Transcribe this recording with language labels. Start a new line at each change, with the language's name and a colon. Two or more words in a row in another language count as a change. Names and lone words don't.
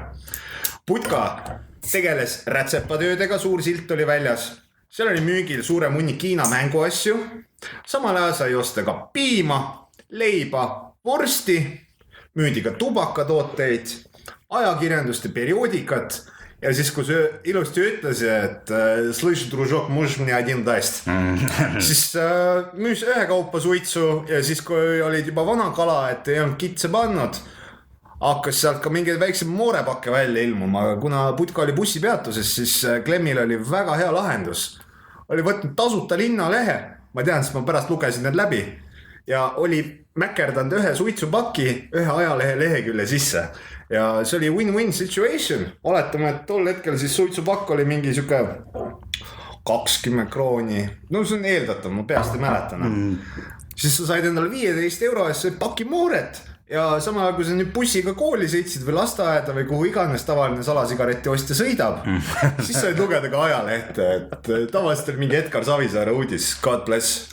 Estonian: Putka tegeles rätsepatöödega, suur silt oli väljas. Seal oli müügil suurem hunnik Hiina mänguasju. Samal ajal sai osta ka piima, leiba, vorsti, müüdi ka tubakatooteid, ajakirjandust ja perioodikat. Ja siis, kui see ilusti ütles, et
Russian: слышь, дружок, можешь мне один дасть,
Estonian: siis müüs ühe kaupa suitsu ja siis, kui olid juba vana kala, et ei olnud kitse pannud, hakkas sealt ka mingeid väiksem moorepakke välja ilmuma, aga kuna putka oli bussipeatuses, siis Glemmil oli väga hea lahendus. Oli võtnud tasuta linnalehe, ma tean, sest ma pärast lugesin need läbi ja oli mäkerdanud ühe suitsupaki ühe ajalehe lehekülje sisse. Ja see oli
English: win-win situation.
Estonian: Oletame, et tol hetkel siis suitsupakk oli mingi siuke 20 krooni. No see on eeldatav, ma peast ei mäletana. Siis sa said endale 15 euro eest paki mooret. Ja samal ajal, kui sa nüüd bussiga kooli sõitsid või lasteaeda või kuhu iganes tavaline salasigareti ostja sõidab, siis said lugeda ka ajalehte, et tavaliselt oli mingi Edgar Savisaare uudis,
English: God bless.